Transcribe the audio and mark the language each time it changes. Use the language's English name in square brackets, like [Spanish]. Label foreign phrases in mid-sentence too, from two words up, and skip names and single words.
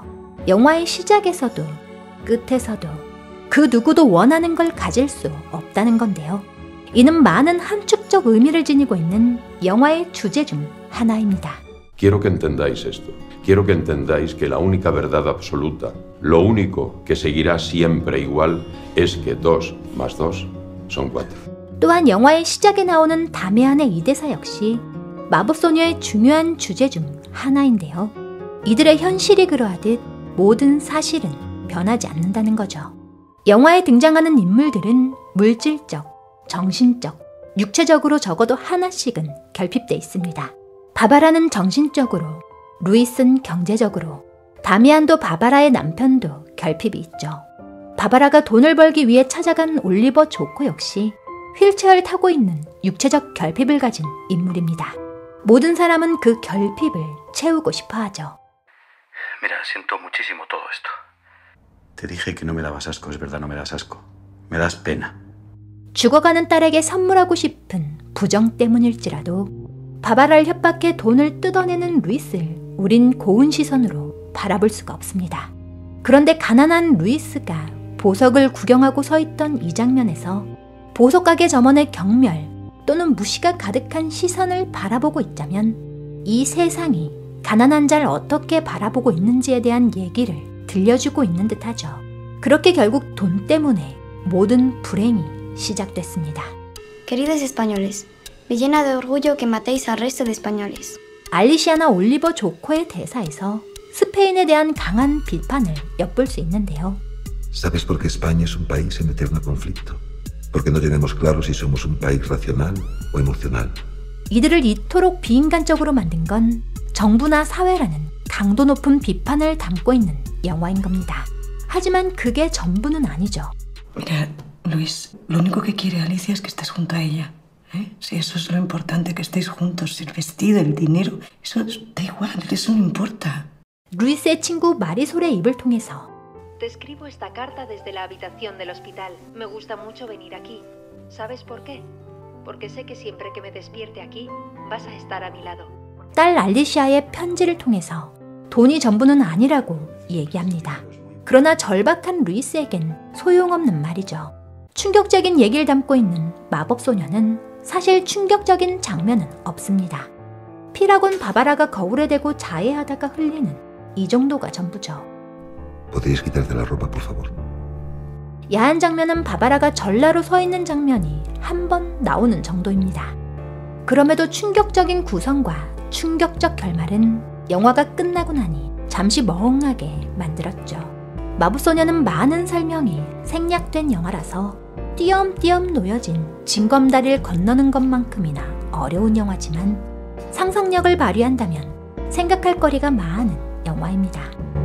[Korean] 영화의 시작에서도 끝에서도 그 누구도 원하는 걸 가질 수 없다는 건데요. 이는 많은 함축적 의미를 지니고 있는 영화의 주제 중 하나입니다. [Spanish] Quiero que entendáis esto. Quiero que entendáis que la única verdad absoluta, lo único que seguirá siempre igual, es que 2 más 2 son 4. [Korean] 또한 영화의 시작에 나오는 다미안의 이 대사 역시 마법소녀의 중요한 주제 중 하나인데요. 이들의 현실이 그러하듯 모든 사실은 변하지 않는다는 거죠. 영화에 등장하는 인물들은 물질적, 정신적, 육체적으로 적어도 하나씩은 결핍돼 있습니다. 바바라는 정신적으로, 루이스는 경제적으로, 다미안도 바바라의 남편도 결핍이 있죠. 바바라가 돈을 벌기 위해 찾아간 올리버 조코 역시 휠체어를 타고 있는 육체적 결핍을 가진 인물입니다. 모든 사람은 그 결핍을 채우고 싶어 하죠. [Spanish] Mira, siento muchísimo todo esto. Te dije que no me dabas asco, es verdad, no me das asco. Me das pena. [Korean] 죽어가는 딸에게 선물하고 싶은 부정 때문일지라도 바바라를 협박해 돈을 뜯어내는 루이스를 우린 고운 시선으로 바라볼 수가 없습니다. 그런데 가난한 루이스가 보석을 구경하고 서 있던 이 장면에서 보석 가게 점원의 경멸 또는 무시가 가득한 시선을 바라보고 있자면 이 세상이 가난한 자를 어떻게 바라보고 있는지에 대한 얘기를 들려주고 있는 듯하죠. 그렇게 결국 돈 때문에 모든 불행이 시작됐습니다. [Spanish] Queridos españoles, me llena de orgullo que matéis al resto de españoles. [Korean] 알리시아나 올리버 조코의 대사에서 스페인에 대한 강한 비판을 엿볼 수 있는데요. [Spanish] ¿Sabes por qué España es un país en eterno conflicto? Porque no tenemos claro si somos un país racional o emocional. [Korean] 이들을 이토록 비인간적으로 만든 건 정부나 사회라는 강도 높은 비판을 담고 있는 영화인 겁니다. 하지만 그게 전부는 아니죠. [Spanish] Mira, Luis, lo único que quiere Alicia es que estés junto a ella. Si eso es lo importante, que estéis juntos, el vestido, el dinero, eso da igual, eso no importa. [Korean] 루이스의 친구 마리솔의 입을 통해서 [Spanish] Te escribo esta carta desde la habitación del hospital. Me gusta mucho venir aquí. ¿Sabes por qué? Porque sé que siempre que me despierte aquí, vas a estar a mi lado. [Korean] 딸 알리시아의 편지를 통해서 돈이 전부는 아니라고 얘기합니다. 그러나 절박한 루이스에겐 소용없는 말이죠. 충격적인 얘기를 담고 있는 마법소녀는 사실 충격적인 장면은 없습니다. 피라곤 바바라가 거울에 대고 자해하다가 흘리는 이 정도가 전부죠. [Spanish] ¿Podrías quitarte la ropa, por favor? [Korean] 야한 장면은 바바라가 전라로 서 있는 장면이 한 번 나오는 정도입니다. 그럼에도 충격적인 구성과 충격적 결말은 영화가 끝나고 나니 잠시 멍하게 만들었죠. 마법소녀는 많은 설명이 생략된 영화라서 띄엄띄엄 놓여진 징검다리를 건너는 것만큼이나 어려운 영화지만 상상력을 발휘한다면 생각할 거리가 많은 영화입니다.